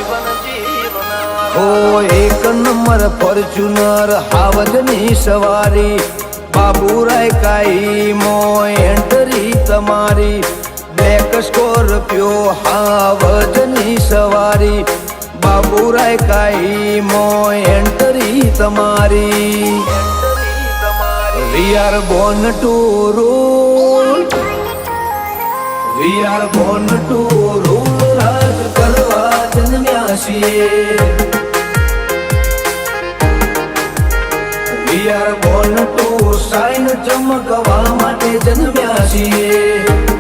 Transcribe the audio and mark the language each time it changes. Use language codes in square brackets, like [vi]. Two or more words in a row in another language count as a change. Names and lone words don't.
[gu] એક નંબર ફોર્ચ્યુનર હાવજની સવારી બાબુરાય કાઈ મો એન્ટરી તમારી બ્લેક સ્કોર્પિયો હાવજની સવારી બાબુરાય કાઈ મો એન્ટરી તમારી [en] We are born to rule We are born to rule [gu] રાજ કરવા જન્મ્યા છીએ [en] We are born to shine [gu] ચમકવા માટે જન્મ્યા છીએ